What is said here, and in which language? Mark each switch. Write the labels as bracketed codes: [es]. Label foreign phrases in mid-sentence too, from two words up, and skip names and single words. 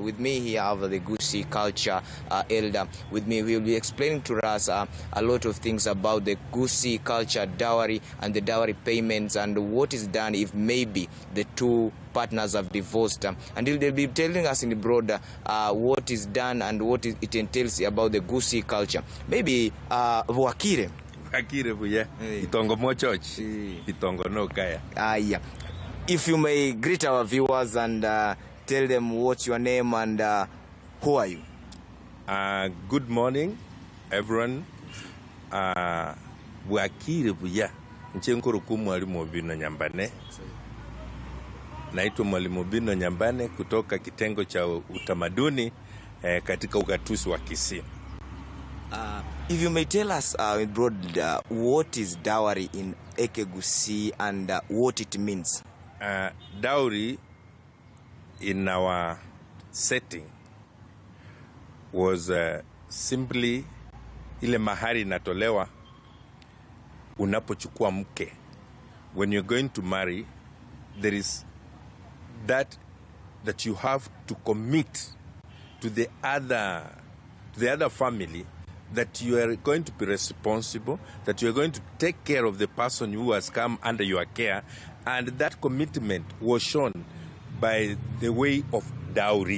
[en] With me here, I have the Gusii Culture Elder. With me, we will be explaining to us a lot of things about the Gusii culture dowry and the dowry payments and what is done if maybe the two partners have divorced. And they'll be telling us in the broad what is done and what it entails about the Gusii culture. Maybe Wakire. [guz] Akire buya itongo mo church itongo no kaya. [en] Yeah. If you may greet our viewers and tell them what's your name and who are you? Good morning everyone. [guz] Wakire buya nchenkuru kumwalimu Bino Nyambane. [sw] Naitwa Mwalimu Bino Nyambane kutoka kitengo cha utamaduni katika ugatuzi wa Kisii. [en] If you may tell us in broad what is dowry in Gusii and what it means. Dowry in our setting was simply [sw] ile mahari inatolewa unapochukua mke. [en] When you're going to marry, there is that you have to commit to the other family, that you are going to be responsible, that you are going to take care of the person who has come under your care, and that commitment was shown by the way of dowry.